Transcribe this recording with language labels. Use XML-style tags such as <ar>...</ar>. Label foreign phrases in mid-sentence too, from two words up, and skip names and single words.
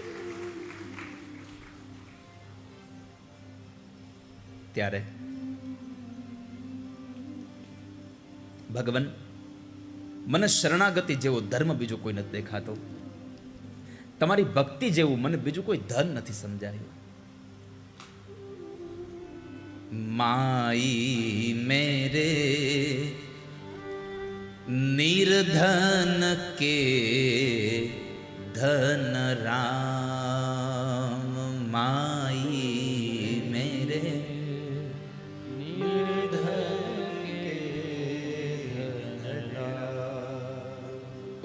<gu>ત્યારે ભગવાન, મને શરણાગતિ જેવો ધર્મ બીજો કોઈ નથી દેખાતો, તમારી ભક્તિ જેવું મને બીજું કોઈ ધન નથી સમજાયું.</gu> <hi>माई मेरे निर्धन के धन राम, माई मेरे निर्धन के धन राम.</hi>